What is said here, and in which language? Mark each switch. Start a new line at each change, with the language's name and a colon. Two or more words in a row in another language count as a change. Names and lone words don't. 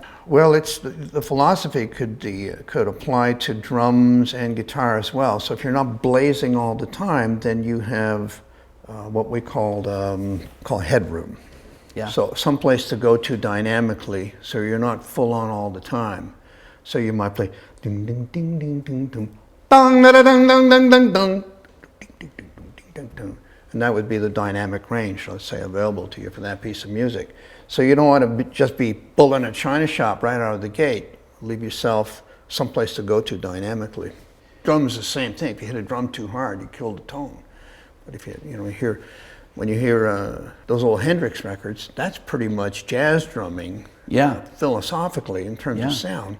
English: Well, it's the philosophy could apply to drums and guitar as well. So if you're not blazing all the time, then you have what we call headroom. Yeah. So someplace to go to dynamically, so you're not full on all the time. So you might play ding ding ding ding ding ding dong da da dong dong dong dong dong ding ding ding ding ding dong, and that would be the dynamic range, let's say, available to you for that piece of music. So you don't want to just be pulling a china shop right out of the gate. Leave yourself someplace to go to dynamically. Drums the same thing. If you hit a drum too hard, you kill the tone. But if when you hear those old Hendrix records, that's pretty much jazz drumming, philosophically in terms of sound.